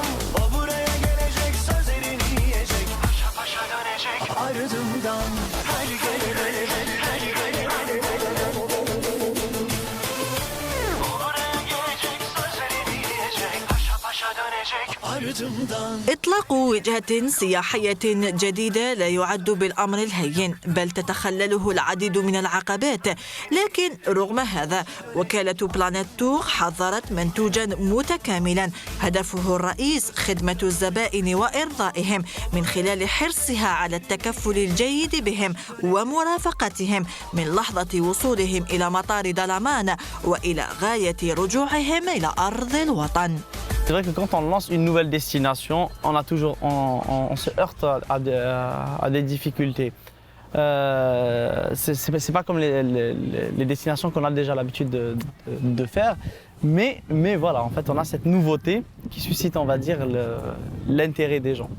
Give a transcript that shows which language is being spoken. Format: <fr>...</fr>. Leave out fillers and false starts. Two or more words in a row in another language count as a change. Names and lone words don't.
<tr>O buraya gelecek, sözlerini yiyecek, paşa paşa dönecek ardımdan. Her gelene, her gelene, o buraya gelecek, sözlerini yiyecek, paşa paşa dönecek ardımdan.</tr> <ar>إطلاق وجهة سياحية جديدة لا يعد بالأمر الهين، بل تتخلله العديد من العقبات. لكن رغم هذا، وكالة بلانيت تور حضرت منتوجا متكاملا هدفه الرئيس خدمة الزبائن وإرضائهم من خلال حرصها على التكفل الجيد بهم ومرافقتهم من لحظة وصولهم إلى مطار دلامان وإلى غاية رجوعهم إلى أرض الوطن.</ar> <fr>C'est vrai que quand on lance une nouvelle destination, on se heurte à des difficultés. C'est pas comme les destinations qu'on a déjà l'habitude de faire, mais voilà, en fait, on a cette nouveauté qui suscite, on va dire, l'intérêt des gens.</fr>